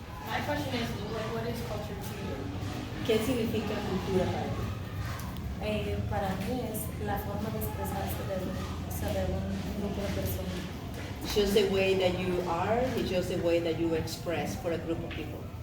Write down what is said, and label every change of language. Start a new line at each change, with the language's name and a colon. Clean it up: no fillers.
English: My question is, like, what is culture to you?
Spanish: ¿qué significa cultura para ti? Para mí es la forma de expresarse de un grupo de personas.
English: It's just the way that you are, it's just the way that you express for a group of people.